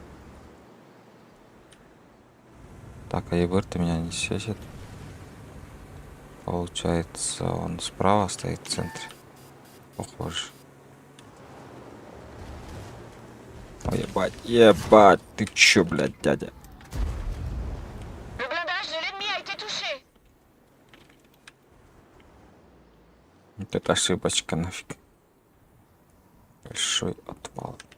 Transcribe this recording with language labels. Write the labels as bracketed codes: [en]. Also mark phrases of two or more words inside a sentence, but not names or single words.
[ru] Так, а ЕБР-то меня не светит. Получается, он справа стоит в центре. Похоже. Ой, ебать, ебать, ты чё, блядь, дядя? [fr] Le blindage de l'ennemi a été touché. [ru] Вот это ошибочка нафиг. Большой отвал.